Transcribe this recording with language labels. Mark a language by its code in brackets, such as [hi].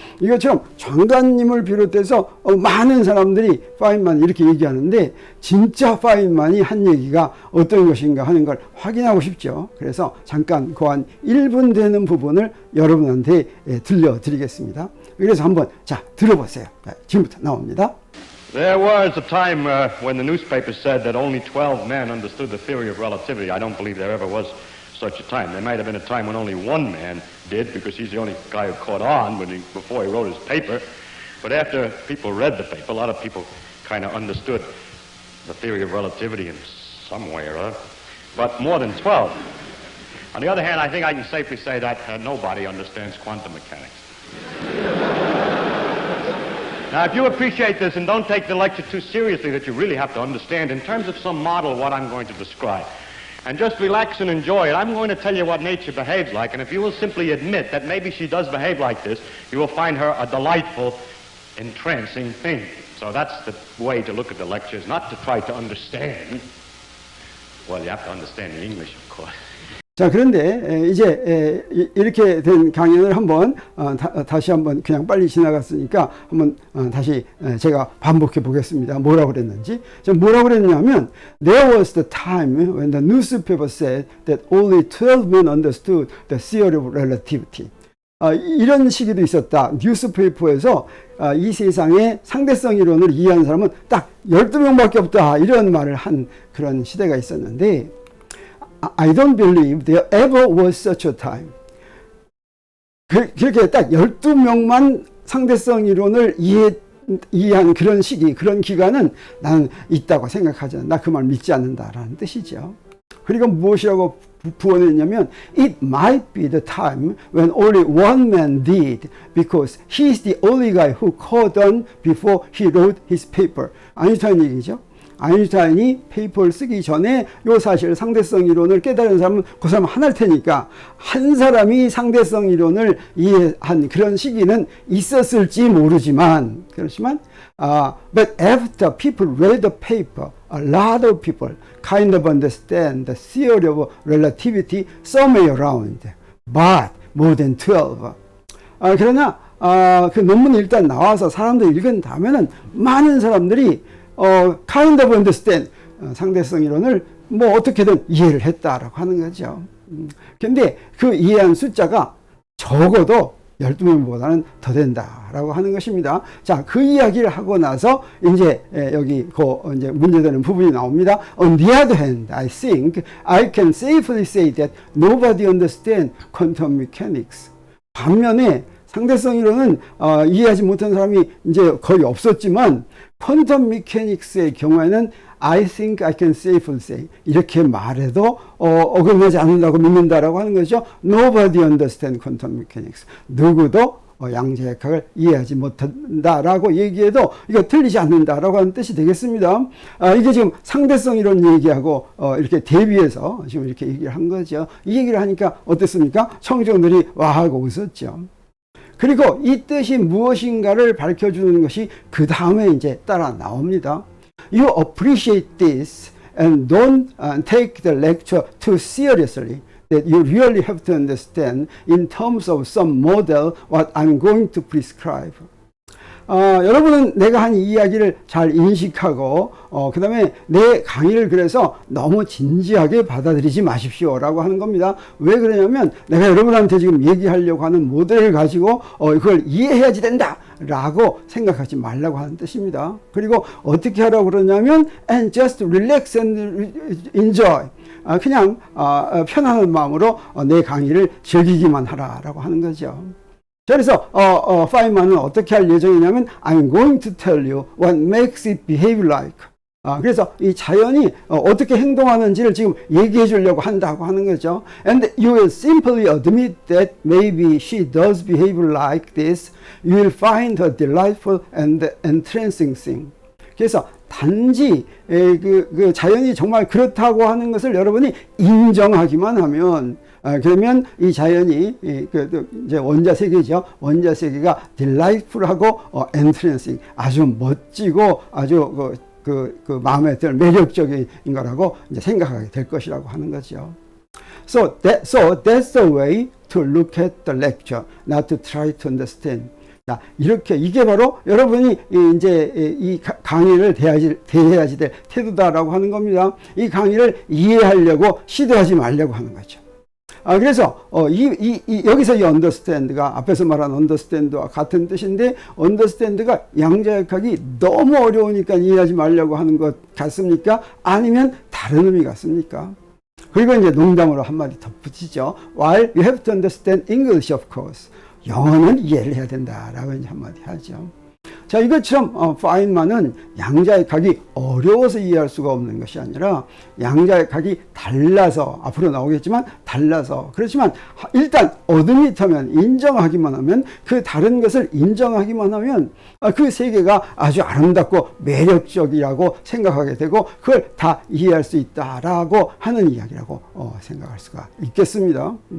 [ko] 이것처럼 장관님을 비롯해서 많은 사람들이 파인만 이렇게 얘기하는데, 진짜 파인만이 한 얘기가 어떤 것인가 하는 걸 확인하고 싶죠. 그래서 잠깐 한 1분 되는 부분을 여러분한테 들려드리겠습니다. 그래서 한번 들어보세요. 지금부터 나옵니다. [en] There was a time when the newspapers said that only 12 men understood the theory of relativity. I don't believe there ever was such a time. There might have been a time when only one man did, because he's the only guy who caught on before he wrote his paper. But after people read the paper, a lot of people kind of understood the theory of relativity in some way or other. But more than 12. On the other hand, I think I can safely say that nobody understands quantum mechanics. Now, if you appreciate this and don't take the lecture too seriously, that you really have to understand in terms of some model what I'm going to describe, and just relax and enjoy it, I'm going to tell you what nature behaves like, and if you will simply admit that maybe she does behave like this, you will find her a delightful, entrancing thing. So that's the way to look at the lectures, not to try to understand. Well, you have to understand the English, of course. [ko] 자, 그런데 이제 이렇게 된 강연을 한번 다시 한번 그냥 빨리 지나갔으니까 한번 다시 제가 반복해 보겠습니다. 뭐라고 그랬는지. 뭐라고 그랬냐면, [en] There was the time when the newspaper said that only 12 men understood the theory of relativity. [ko] 이런 시기도 있었다. 뉴스페이퍼에서 이 세상의 상대성 이론을 이해하는 사람은 딱 12명밖에 없다. 이런 말을 한 그런 시대가 있었는데, [en] I don't believe there ever was such a time. [ko] 그렇게 딱 12명만 상대성 이론을 이해한 그런 시기, 그런 기간은 나는 있다고 생각하지 않아. 나 그 말 믿지 않는다라는 뜻이죠. 그리고 무엇이라고 부언했냐면, [en] It might be the time when only one man did, because he's the only guy who caught on before he wrote his paper. [ko] 아인슈타인 얘기죠. 아인슈타인이 페이퍼를 쓰기 전에 요 사실 상대성 이론을 깨달은 사람은 그 사람 하나일 테니까, 한 사람이 상대성 이론을 이해한 그런 시기는 있었을지 모르지만, 그렇지만 [en] but after people read the paper, a lot of people kind of understand the theory of relativity somewhere around, but more than 12. [ko] 그러나 그 논문이 일단 나와서 사람들이 읽은 다음에는 많은 사람들이 [en] kind of understand, [ko] 상대성 이론을 뭐 어떻게든 이해를 했다라고 하는 거죠. 근데 그 이해한 숫자가 적어도 12명보다는 더 된다라고 하는 것입니다. 자, 그 이야기를 하고 나서 이제 여기 이제 문제되는 부분이 나옵니다. [en] On the other hand, I think I can safely say that nobody understands quantum mechanics. [ko] 반면에 상대성 이론은 이해하지 못한 사람이 이제 거의 없었지만, 퀀텀 미케닉스의 경우에는 [en] I think I can safely say, [ko] 이렇게 말해도 어긋나지 않는다고 믿는다라고 하는 거죠. [en] Nobody understands quantum mechanics. [ko] 누구도 양자역학을 이해하지 못한다라고 얘기해도 이거 틀리지 않는다라고 하는 뜻이 되겠습니다. 이게 지금 상대성 이론 얘기하고 이렇게 대비해서 지금 이렇게 얘기를 한 거죠. 이 얘기를 하니까 어땠습니까? 청중들이 와 하고 웃었죠. 그리고 이 뜻이 무엇인가를 밝혀주는 것이 그 다음에 이제 따라 나옵니다. [en] You appreciate this and don't take the lecture too seriously. That you really have to understand in terms of some model what I'm going to prescribe. [ko] 여러분은 내가 한 이야기를 잘 인식하고 그 다음에 내 강의를 그래서 너무 진지하게 받아들이지 마십시오라고 하는 겁니다. 왜 그러냐면 내가 여러분한테 지금 얘기하려고 하는 모델을 가지고 이걸 이해해야지 된다 라고 생각하지 말라고 하는 뜻입니다. 그리고 어떻게 하라고 그러냐면 [en] and just relax and enjoy. [ko] 그냥 편안한 마음으로 내 강의를 즐기기만 하라라고 하는 거죠. 그래서 파인만은 어떻게 할 예정이냐면 [en] I'm going to tell you what makes it behave like. [ko] 그래서 이 자연이 어떻게 행동하는지를 지금 얘기해 주려고 한다고 하는 거죠. [en] And you will simply admit that maybe she does behave like this. You will find her delightful and entrancing thing. [ko] 그래서 단지 그 자연이 정말 그렇다고 하는 것을 여러분이 인정하기만 하면 그러면 이 자연이 이제 원자 세계죠. 원자 세계가 delightful하고 entrancing 아주 멋지고 아주 그 마음에 들 매력적인 거라고 이제 생각하게 될 것이라고 하는 거죠. [en] So that's the way to look at the lecture, not to try to understand. [ko] 자, 이렇게 이게 바로 여러분이 이제 이 강의를 대해야지 될 태도다라고 하는 겁니다. 이 강의를 이해하려고 시도하지 말려고 하는 거죠. 그래서 여기서 이 understand가 앞에서 말한 understand와 같은 뜻인데 understand가 양자역학이 너무 어려우니까 이해하지 말려고 하는 것 같습니까? 아니면 다른 의미 같습니까? 그리고 이제 농담으로 한마디 덧붙이죠. [en] While you have to understand English, of course. [ko] 영어는 이해를 해야 된다라고 이제 한마디 하죠. 자, 이것처럼 파인만은 양자역학이 어려워서 이해할 수가 없는 것이 아니라 양자역학이 달라서 앞으로 나오겠지만 달라서 그렇지만 일단 어드밋하면 인정하기만 하면 그 다른 것을 인정하기만 하면 그 세계가 아주 아름답고 매력적이라고 생각하게 되고 그걸 다 이해할 수 있다라고 하는 이야기라고 생각할 수가 있겠습니다.